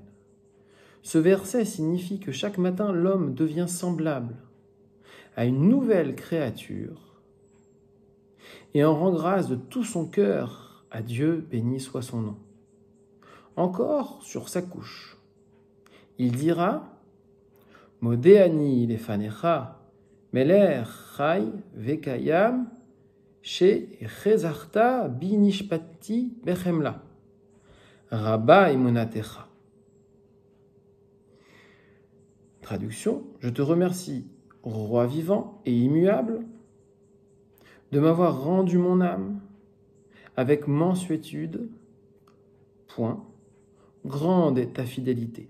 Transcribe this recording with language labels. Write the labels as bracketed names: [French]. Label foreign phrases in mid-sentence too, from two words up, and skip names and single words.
[French] Ce verset signifie que chaque matin, l'homme devient semblable à une nouvelle créature et en rend grâce de tout son cœur à Dieu, béni soit son nom. Encore sur sa couche, il dira « [Hebrew] מודה אני לפניך מלך חי וקים שהחזרת בי נשמתי בחמלה רבה אמונתך » [French] Traduction, je te remercie, roi vivant et immuable, de m'avoir rendu mon âme avec mansuétude, point, grande est ta fidélité.